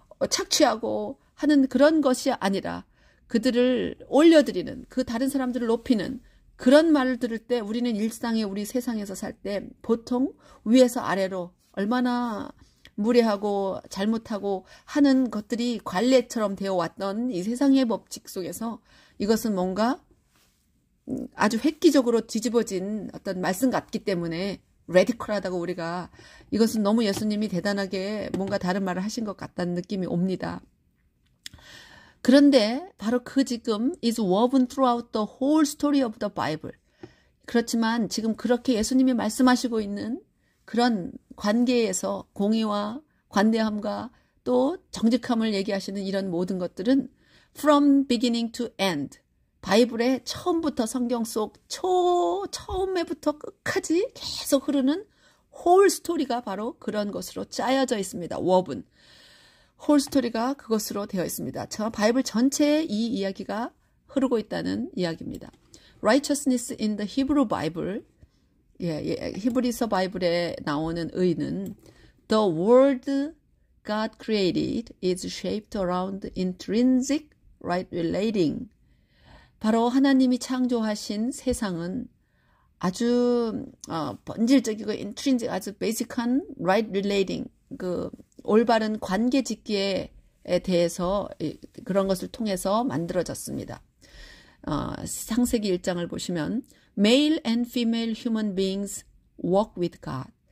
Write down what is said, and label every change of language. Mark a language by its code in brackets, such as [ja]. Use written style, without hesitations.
[ko] 착취하고 하는 그런 것이 아니라 그들을 올려드리는, 그 다른 사람들을 높이는 그런 말을 들을 때 우리는 일상에, 우리 세상에서 살 때 보통 위에서 아래로 얼마나 무례하고 잘못하고 하는 것들이 관례처럼 되어 왔던 이 세상의 법칙 속에서 이것은 뭔가 아주 획기적으로 뒤집어진 어떤 말씀 같기 때문에 레디컬하다고 우리가, 이것은 너무 예수님이 대단하게 뭔가 다른 말을 하신 것 같다는 느낌이 옵니다. 그런데 바로 그 지금 [en] is woven throughout the whole story of the Bible. [ko] 그렇지만 지금 그렇게 예수님이 말씀하시고 있는 그런 관계에서 공의와 관대함과 또 정직함을 얘기하시는 이런 모든 것들은 [en] from beginning to end, [ko] 바이블의 처음부터 성경 속 처음에부터 끝까지 계속 흐르는 whole 스토리가 바로 그런 것으로 짜여져 있습니다. [en] woven. [ko] 홀 스토리가 그것으로 되어 있습니다. 저 바이블 전체에 이 이야기가 흐르고 있다는 이야기입니다. [en] Righteousness in the Hebrew Bible, [ko] 히브리서 바이블에 나오는 의는 [en] The world God created is shaped around intrinsic right relating. [ko] 바로 하나님이 창조하신 세상은 아주 본질적이고 intrinsic, 아주 베이직한 [en] right relating, [ko] 그 올바른 관계 짓기에 대해서 그런 것을 통해서 만들어졌습니다. 창세기 1장을 보시면 [en] Male and female human beings walk with God.